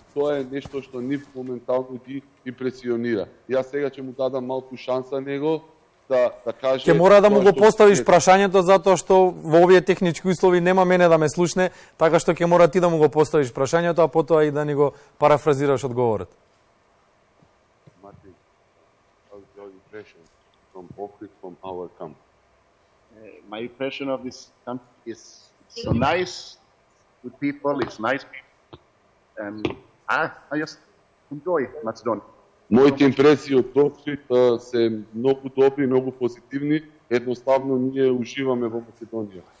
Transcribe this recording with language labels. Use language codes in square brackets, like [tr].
[mk] Тоа е нешто што нив моментално ги импресионира. Јас сега ќе му дадам малку шанса него да каже... Ќе мора да му го поставиш прашањето затоа што во овие технички услови нема мене да ме слушне, така што ќе мора ти да му го поставиш прашањето, а потоа и да ни го парафразираш одговорот. [en] Martin, how's your impression from Ohrid, from our camp? My impression of this camp is so nice, good people, it's nice people, and I just enjoy Macedonia. [mk] Моите импресии од Охрид се многу добри, многу позитивни. Едноставно ние уживаме во Македонија.